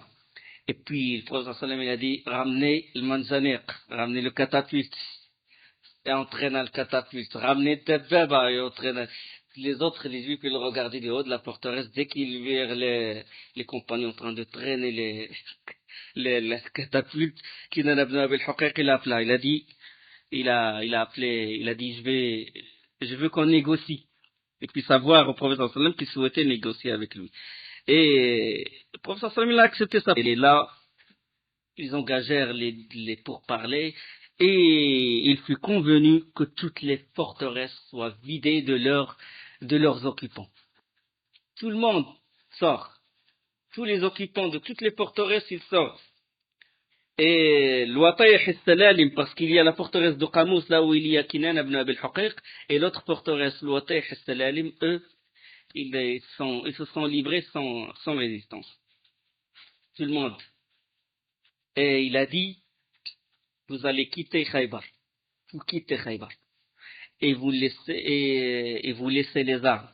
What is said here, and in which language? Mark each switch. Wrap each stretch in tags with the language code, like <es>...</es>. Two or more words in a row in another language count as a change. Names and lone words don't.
<fr>Et puis, le prophète sallam, il a dit, ramenez le manzaniq, ramenez le catapulte, et entraînez le catapulte, ramenez Dabbaba et entraînez. Les autres, les juifs, ils le regardaient du haut de la forteresse, dès qu'ils virent les compagnons en train de traîner les catapultes, Kinan ibn Abi al-Huqayq, il a appelé, il a appelé, il a dit, je veux qu'on négocie. Et puis savoir au prophète sallam qu'il souhaitait négocier avec lui. Et le prophète sallam, il a accepté ça. Et là, ils engagèrent les pourparlers et il fut convenu que toutes les forteresses soient vidées de leurs occupants. Tout le monde sort. Tous les occupants de toutes les forteresses, ils sortent. Et l'Ouatayh al-Salalim, parce qu'il y a la forteresse de Qamous, là où il y a Kinan ibn Abi al-Huqayq, et l'autre forteresse, l'Ouatayh al-Salalim, eux, ils se sont livrés sans résistance. Tout le monde. Et il a dit, vous allez quitter Khaybar. Vous quittez Khaybar. Et vous laissez les armes.</fr>